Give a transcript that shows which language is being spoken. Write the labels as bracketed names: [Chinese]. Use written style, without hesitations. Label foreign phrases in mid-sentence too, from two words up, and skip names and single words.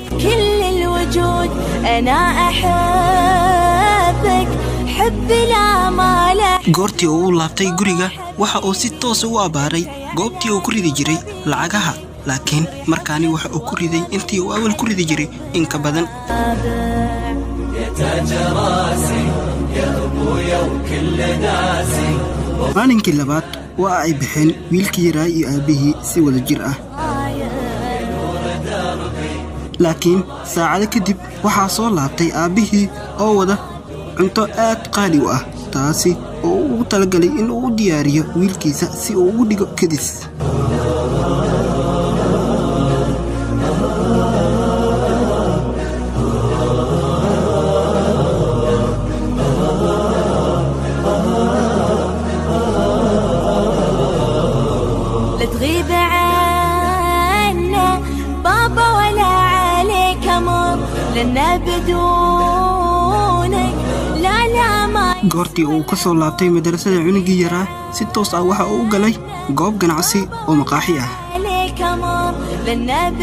[Somali] goortii uu u laabtay guriga waxa uu si toos u abaaray goobtii uu ku ridi jiray lacagaha laakiin markaani waxa uu ku riday intii uu awal ku ridi jiray in ka badan maalinkii labaad waa ay baxeen wiilkii yaraa iyo aabbihii si wada jir ah laakiin saacado kadib waxaa soo laabtay aabbihii oo wada cunto aad qaali u ah taasi oo uu ugu talagalay in uu u diyaariyo wiilkiisa si uu ugu dhigo kadis [Arabic] لا تغيب عنا بابا ولا عليك أمر لنا بدونك لا لا ما [Somali] goortii uu ka soo laabtay madrasada cunugii yaraa si toos ah waxa uu u galay goob ganacsi oo maqaaxi ah لنا